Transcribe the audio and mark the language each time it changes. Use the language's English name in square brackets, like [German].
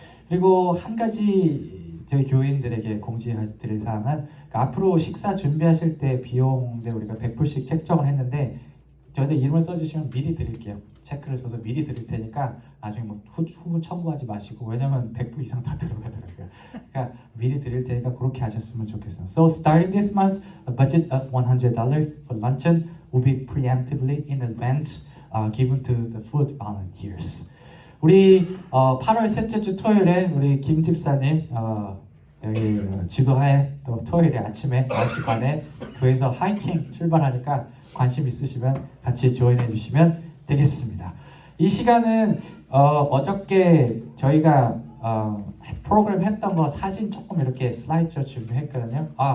[Korean] 그리고 한 가지 저희 교인들에게 공지드릴 사항은 앞으로 식사 준비하실 때 비용대 우리가 100불씩 책정을 했는데 저희들 이름을 써주시면 미리 드릴게요. 체크를 써서 미리 드릴 테니까 나중에 뭐 후분 청구하지 마시고 왜냐면 100불 이상 다 들어가더라고요. 그러니까 미리 드릴 테니까 그렇게 하셨으면 좋겠어요. [English] So starting this month, a budget of $100 for luncheon will be preemptively in advance given to the food volunteers. [Korean] 우리 8월 셋째 주 토요일에 우리 김 집사님 여기 지도하에 또 토요일에 아침에 9시 반에 교회에서 하이킹 출발하니까 관심 있으시면 같이 조인해 주시면 되겠습니다. 이 시간은 어저께 저희가 프로그램 했던 거 사진 조금 이렇게 슬라이드로 준비했거든요.